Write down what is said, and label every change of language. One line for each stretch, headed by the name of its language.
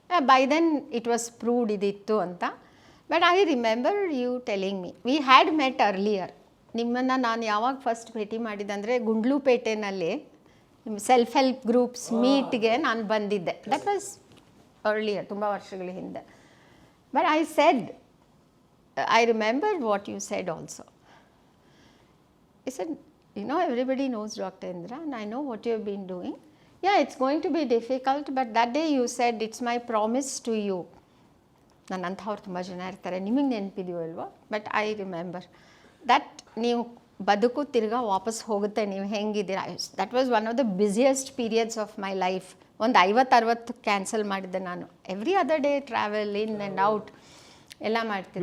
English: by then it was proved
Kannada: ಇದಿತ್ತು ಅಂತ.
English: But I remember you telling me, we had met earlier.
Kannada: ನಿಮ್ಮನ್ನು ನಾನು ಯಾವಾಗ first ಭೇಟಿ ಮಾಡಿದ್ದಂದರೆ ಗುಂಡ್ಲುಪೇಟೆನಲ್ಲಿ self help groups ಮೀಟ್ಗೆ ನಾನು ಬಂದಿದ್ದೆ.
English: that was earlier,
Kannada: ತುಂಬ ವರ್ಷಗಳ ಹಿಂದೆ.
English: But I said, I remember what you said also. I said, you know, everybody knows Dr. Indira and I know what you have been doing. Yeah, it's going to be difficult, but that day you said, it's my promise to you.
Kannada: ನನ್ನಂಥವ್ರು ತುಂಬ ಜನ ಇರ್ತಾರೆ, ನಿಮಗೆ ನೆನಪಿದೆಯೋ ಇಲ್ವೋ,
English: but I remember that
Kannada: ನೀವು ಬದುಕು ತಿರ್ಗಾ ವಾಪಸ್ ಹೋಗುತ್ತೆ, ನೀವು ಹೆಂಗಿದ್ದೀರಾ.
English: That was one of the busiest periods of my life.
Kannada: ಒಂದು 50-60 ಕ್ಯಾನ್ಸಲ್ ಮಾಡಿದ್ದೆ ನಾನು.
English: every other day travel in and out
Kannada: ಎಲ್ಲ ಮಾಡ್ತೀನಿ.